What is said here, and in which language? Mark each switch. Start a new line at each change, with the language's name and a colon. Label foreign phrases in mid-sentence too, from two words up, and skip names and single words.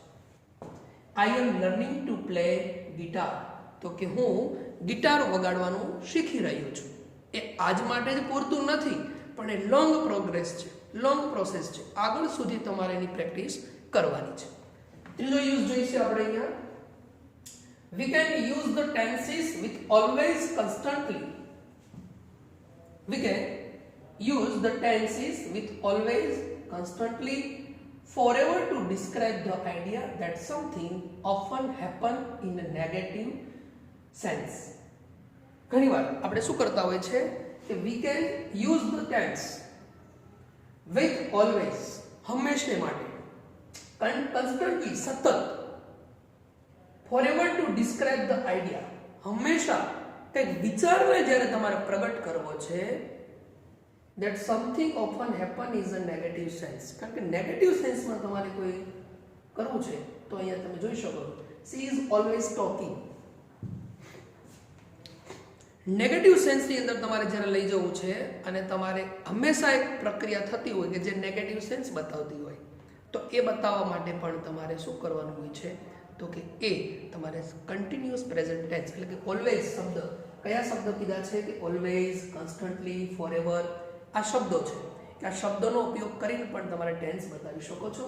English: I am learning to play guitar.
Gujarati: તો કે હું ગિટાર વગાડવાનું શીખી રહ્યો છું. એ આજ માટે જ પૂરતું નથી, પણ એ
English: long progress
Gujarati: છે,
English: long process
Gujarati: છે. આગળ સુધી તમારે એની પ્રેક્ટિસ કરવાની છે. ત્રીજો યુઝ જોઈશે આપણે અહીંયા.
English: We can use the tenses with always, constantly. We can use the tenses with always, constantly, forever to describe the idea that something often happen in a negative sense.
Gujarati: ઘણીવાર આપણે શું કરતા હોય છે કે
English: we can use the tense with always,
Gujarati: હંમેશને માટે,
English: constantly, સતત, forever to describe the idea,
Gujarati: હંમેશા કંઈક વિચારને જ્યારે તમારે પ્રગટ કરવો છે,
English: that something often happen is a negative sense.
Gujarati: કારણ કે નેગેટિવ સેન્સમાં તમારે કોઈ કરવું છે તો અહીંયા તમે જોઈ શકો
English: she is always talking.
Gujarati: નેગેટિવ સેન્સની અંદર તમારે જ્યારે લઈ જવું છે અને તમારે હંમેશા એક પ્રક્રિયા થતી હોય કે જે નેગેટિવ સેન્સ બતાવતી હોય, તો એ બતાવવા માટે પણ તમારે શું કરવાનું હોય છે તો કે એ તમારે
English: continuous present tense
Gujarati: એટલે કે ઓલવેઝ શબ્દ, કયા શબ્દ કીધા છે કે
English: always, constantly, forever,
Gujarati: આ શબ્દો છે કે આ શબ્દોનો ઉપયોગ કરીને પણ તમારે ટેન્સ બતાવી શકો છો.